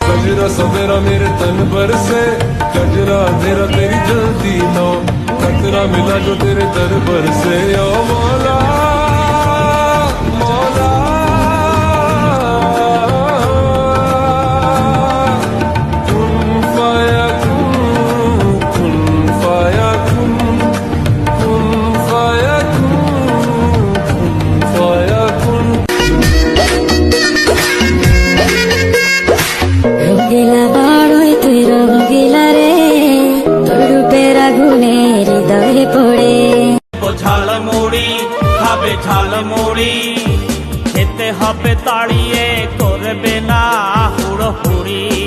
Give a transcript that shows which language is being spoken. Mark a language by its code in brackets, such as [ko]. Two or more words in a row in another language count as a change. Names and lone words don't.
[hi] गजरा सवेरा मेरे तन पर से, गजरा तेरा तेरी जल्दी नो, खतरा मिला जो तेरे दर पर से। ओ मौला मौला [ar] كن فيكون كن فيكون كن فيكون كن فيكون. [bn] রঙিলা বড়ই তুই রঙিলা রে, তোর রূপের আগুনে হৃদয়ে পড়ে। ঝাল মুড়ি খাবে ঝাল মুড়ি, খেতে হবে তাড়িয়ে করবে না হুড়োহুড়ি।